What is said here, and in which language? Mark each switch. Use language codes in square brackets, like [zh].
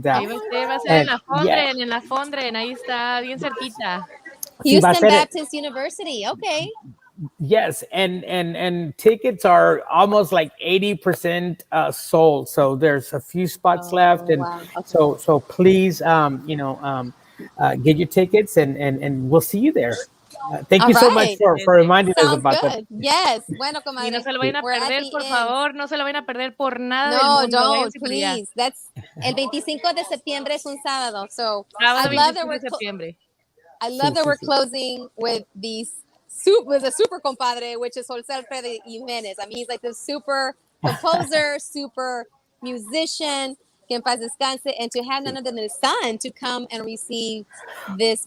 [es] va a ser en la Fondren, ahí está, bien cerquita. [en] Houston Baptist University, okay. Yes, and tickets are almost like 80% sold. So there's a few spots left, and so please, get your tickets, and we'll see you there. Thank you so much for reminding us about that. [es] Yes, bueno, comadre. Y no se lo vayan a perder, por favor, no se lo vayan a perder por nada del mundo. [en] No, don't, please. That's [es] el 25 de septiembre es un sábado. [en] So I love that we're closing with a super compadre, which is Jose Alfredo Jimenez. I mean, he's like the super composer, super musician, [es] que en paz descanse, [en] and to have none other than the son to come and receive this